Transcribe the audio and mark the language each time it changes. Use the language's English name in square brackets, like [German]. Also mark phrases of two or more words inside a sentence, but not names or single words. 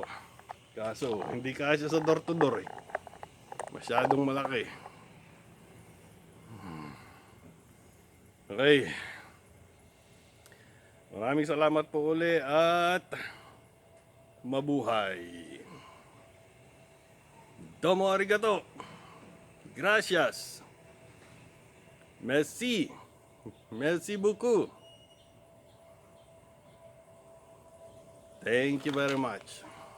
[Filipino] Kaso hindi kasya sa [English] door to door [Filipino] eh. Masyadong malaki. Okay. Maraming salamat po uli at mabuhay. [Japanese] Domo arigato. Gracias. [French] Merci. Merci beaucoup. [English] Thank you very much.